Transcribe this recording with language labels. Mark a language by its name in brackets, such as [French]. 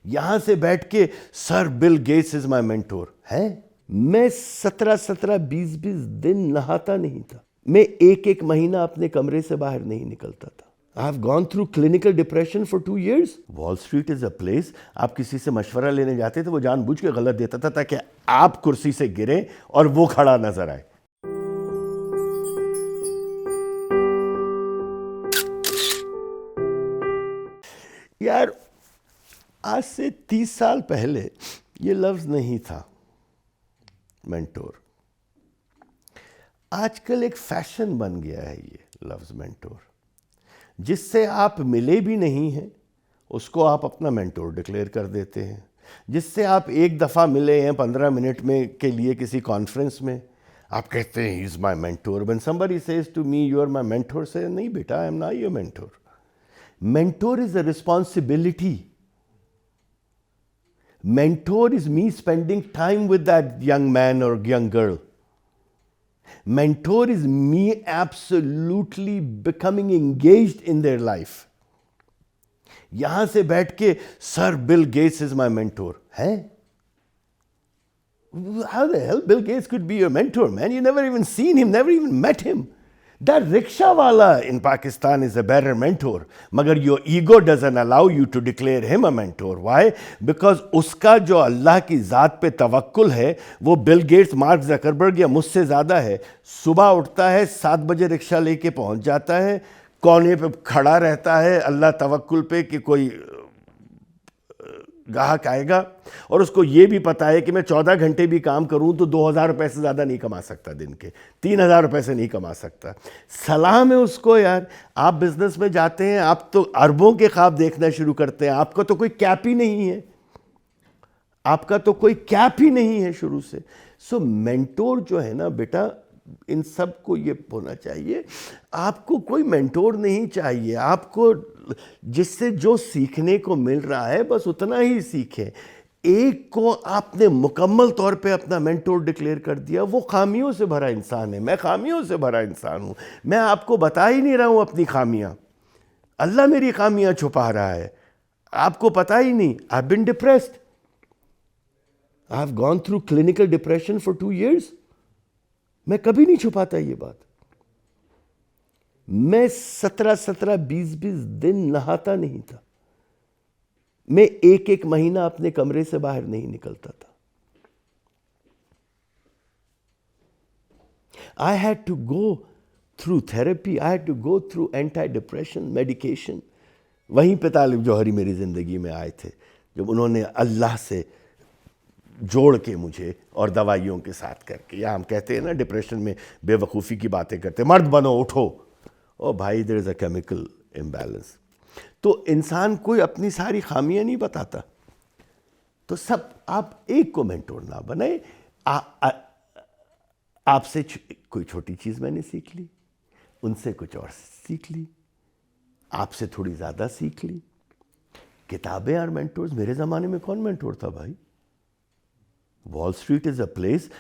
[Urdu] یہاں سے بیٹھ کے سر بل گیٹس [English] is my mentor [Urdu] ہے. میں 17 20 دن نہاتا نہیں تھا. میں ایک مہینہ اپنے کمرے سے باہر نہیں نکلتا تھا. [English] I have gone through clinical depression for 2 years. Wall Street is a place. [Urdu] آپ کسی سے مشورہ لینے جاتے تھے وہ جان بوجھ کے غلط دیتا تھا تاکہ آپ کرسی سے گریں اور وہ کھڑا نظر آئے. یار آج سے 30 سال پہلے یہ لفظ نہیں تھا مینٹور. آج کل ایک فیشن بن گیا ہے یہ لفظ مینٹور. جس سے آپ ملے بھی نہیں ہیں اس کو آپ اپنا مینٹور ڈکلیئر کر دیتے ہیں. جس سے آپ ایک دفعہ ملے ہیں 15 منٹ میں کے لیے کسی کانفرنس میں آپ کہتے ہیں [English] He is my mentor. when somebody says to me you are my mentor, say [Urdu] نہیں بیٹا [English] I am not your mentor. Mentor is a responsibility. Mentor is me spending time with that young man or young girl. Mentor is me absolutely becoming engaged in their life. [Urdu] یہاں سے بیٹھ کے سر Bill Gates [English] is my mentor [Urdu] ہے. [English] How the hell Bill Gates could be your mentor, man? You never even seen him, never even met him. That rickshaw wala in Pakistan is a better mentor. Magar your ego doesn't allow you to declare him a mentor. Why? [Urdu] Because uska jo Allah ki zaat pe tawakkul hai, wo Bill Gates, Mark Zuckerberg یا مجھ سے زیادہ ہے. صبح اٹھتا ہے 7 بجے رکشہ لے کے پہنچ جاتا ہے, کونے پہ کھڑا رہتا ہے اللہ توکل پہ کہ کوئی گاہک آئے گا, اور اس کو یہ بھی پتا ہے کہ میں 14 گھنٹے بھی کام کروں تو 2000 روپے سے زیادہ نہیں کما سکتا, دن کے 3000 روپے سے نہیں کما سکتا. سلام ہے اس کو. یار آپ بزنس میں جاتے ہیں آپ تو اربوں کے خواب دیکھنا شروع کرتے ہیں. آپ کا تو کوئی کیپ ہی نہیں ہے, آپ کا تو کوئی کیپ ہی نہیں ہے شروع سے. سو مینٹور جو ہے نا بیٹا, ان سب کو یہ ہونا چاہیے آپ کو کوئی مینٹور نہیں چاہیے. آپ کو جس سے جو سیکھنے کو مل رہا ہے بس اتنا ہی سیکھیں. ایک کو آپ نے مکمل طور پہ اپنا مینٹور ڈکلیئر کر دیا, وہ خامیوں سے بھرا انسان ہے. میں خامیوں سے بھرا انسان ہوں. میں آپ کو بتا ہی نہیں رہا ہوں اپنی خامیاں, اللہ میری خامیاں چھپا رہا ہے, آپ کو پتہ ہی نہیں. [English] I've been depressed. I've gone through clinical depression for 2 years. [Urdu] میں کبھی نہیں چھپاتا یہ بات. میں 17 20 دن نہاتا نہیں تھا. میں ایک مہینہ اپنے کمرے سے باہر نہیں نکلتا تھا. [English] I had to go through therapy. I had to go through anti-depression medication. [Urdu] وہیں پہ طالب جوہری میری زندگی میں آئے تھے جب انہوں نے اللہ سے جوڑ کے مجھے اور دوائیوں کے ساتھ کر کے. یا ہم کہتے ہیں نا ڈپریشن میں بے وقوفی کی باتیں کرتے, مرد بنو اٹھو. او بھائی [English] There is a chemical imbalance. [Urdu] تو انسان کوئی اپنی ساری خامیاں نہیں بتاتا. تو سب آپ ایک کو مینٹور نہ بنائیں. آپ سے کوئی چھوٹی چیز میں نے سیکھ لی, ان سے کچھ اور سیکھ لی, آپ سے تھوڑی زیادہ سیکھ لی. کتابیں اور مینٹورز. میرے زمانے میں کون مینٹور تھا بھائی؟ [English] Wall Street is a place.